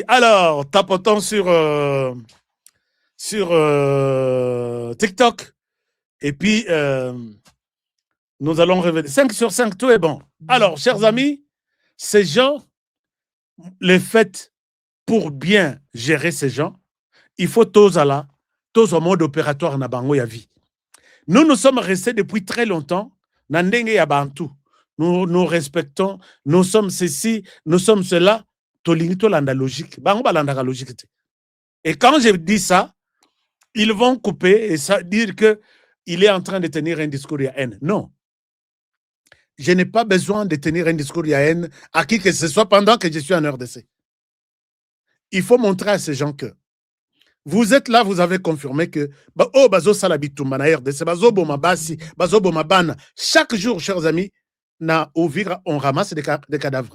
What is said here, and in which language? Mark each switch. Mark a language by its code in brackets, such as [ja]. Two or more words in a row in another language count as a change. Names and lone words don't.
[fr] Alors, tapotons sur TikTok. Et puis, nous allons revenir. 5 sur 5, tout est bon. Alors, chers amis, ces gens, les faits pour bien gérer ces gens, il faut tous au mode opératoire [ln] na bango ya [fr] vie. Nous sommes restés depuis très longtemps [ln] na ndenge ya bantu. [fr] Nous respectons, nous sommes ceci, nous sommes cela. [ln] Tolingi landa logique. Bango balanda logique. [fr] Et quand je dis ça, ils vont couper et dire que il est en train de tenir un discours à haine. Non. Je n'ai pas besoin de tenir un discours à haine à qui que ce soit pendant que je suis en RDC. Il faut montrer à ces gens que vous êtes là, vous avez confirmé que chaque jour, chers amis, on ramasse des cadavres.